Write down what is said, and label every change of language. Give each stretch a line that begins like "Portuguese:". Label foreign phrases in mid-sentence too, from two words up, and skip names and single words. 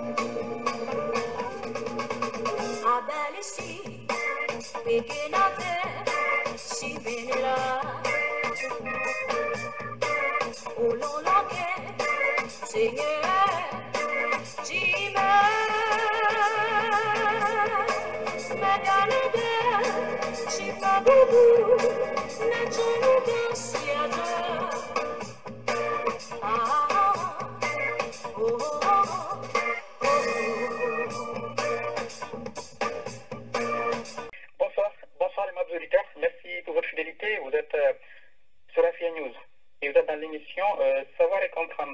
French: Abelishi, Beginate, Shivinila, Uloloke, Singer, Jima, Magalade, Shipabubu, Nachanuka, Siaja. Bonsoir les auditeurs, merci pour votre fidélité. Vous êtes sur AFIA News et vous êtes dans l'émission Savoir et comprendre.